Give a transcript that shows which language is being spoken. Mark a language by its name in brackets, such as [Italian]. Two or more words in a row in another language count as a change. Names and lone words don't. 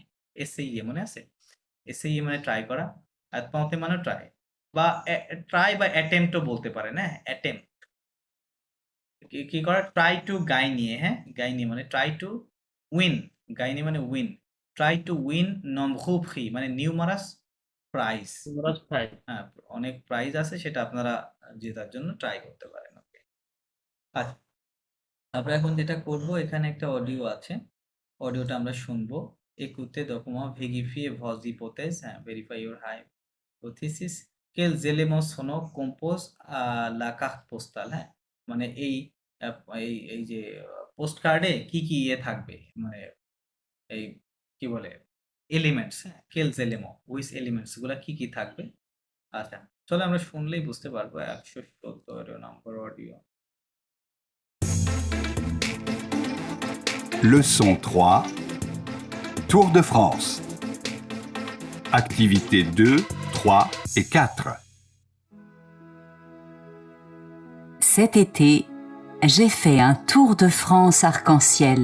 [Bangla] এসএইএ মনে আছে? এসএইএ মানে ট্রাই করা। আর ততে মানে ট্রাই বা ট্রাই বা অ্যাটেম্প্ট ও বলতে পারেন, হ্যাঁ? অ্যাটেম্প্ট। কি করা? [English] try to [Bangla] গাইনিয়ে, হ্যাঁ? গাইনিয়ে মানে [English] try to win. [Bangla] গাইনিয়ে মানে উইন। [English] try to win [French] nombreux prix [English] মানে numerous prize. Right [Bangla] হ্যাঁ, অনেক প্রাইজ আছে, সেটা আপনারা জেতার জন্য ট্রাই করতে পারেন। ওকে। আচ্ছা, আমরা এখন যেটা করব, এখানে একটা অডিও আছে। অডিওটা আমরা শুনবো। [French] Écoutez document vérifiez vos hypothèses, hein, [English] verify your hypothesis. [French] Quels éléments sonores composent la carte postale, [Bangla] হ্যাঁ? মানে এই এই যে পোস্ট কার্ডে কি ইয়ে থাকবে মানে এই কি বলে এলিমেন্টস, হ্যাঁ, [French] quels éléments [Bangla] উইস এলিমেন্টস গুলা কি থাকবে। আচ্ছা, চলো আমরা শুনলেই বুঝতে পারবো। 117 নম্বর অডিও। [French] Leçon 3, Tour de France. Activités 2, 3 et 4. Cet été, j'ai fait un tour de France arc-en-ciel.